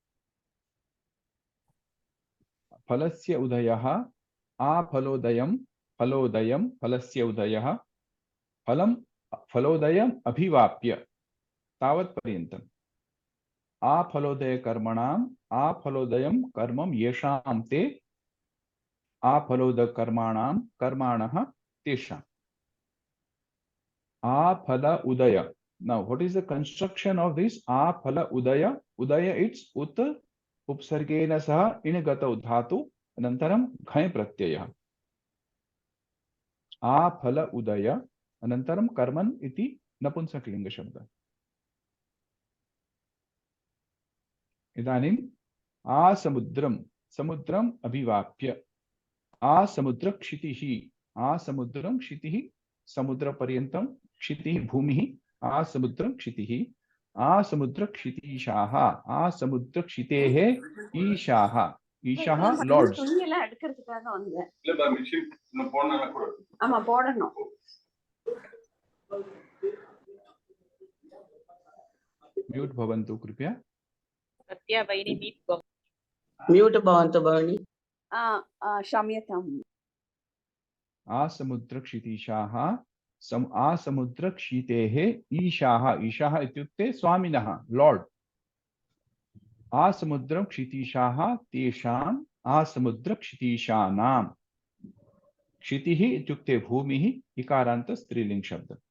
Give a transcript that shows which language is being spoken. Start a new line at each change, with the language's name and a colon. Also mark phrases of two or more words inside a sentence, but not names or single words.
Sanskrit: फलस्य उदयः आफलोदयं फलोदयं फलस्य उदयः फलं फलोदयम् अभिवाप्य तावत् पर्यन्तम् आफलोदय कर्मणाम् आफलोदयं कर्मं येषां ते आफलोदय कर्माणां कर्माणः तेषाम् आफल उदय.
English: Now what is the construction of this
Sanskrit: आफल उदय? उदय it's उत् उपसर्गेण सह इनगत धातु अनन्तरं घै प्रत्यय. आफल उदय अनन्तरं कर्मन् इति नपुंसकलिङ्ग शब्द. इदानीं आसमुद्रम समुद्रम अभिवाप्य आसमुद्र क्षितिः आसमुद्रम क्षितिः समुद्र पर्यन्तं क्षितिः भूमिः आसमुद्रम क्षितिः आसमुद्र क्षितिशाः आसमुद्र क्षितेः ईशाः ईशाः लॉर्ड्स
Tamil: துணியெல்லாம் எடுக்கிறதுக்காக வந்தேன். இல்ல மிஷின் இன்னும் போடணும்னா கூட ஆமா போடணும்.
Sanskrit: म्यूट भवन्तु कृपया सत्या भगिनी म्यूट भवन्तु भगिनी क्षम्यताम् आसमुद्र क्षितिशाः आसमुद्र क्षितेः ईशाः ईशाः इत्युक्ते स्वामिनः लॉर्ड आसमुद्रं क्षितिशाः तेषाम् आसमुद्र क्षितिशानां क्षितिः इत्युक्ते भूमिः इकारान्त स्त्रीलिंग शब्द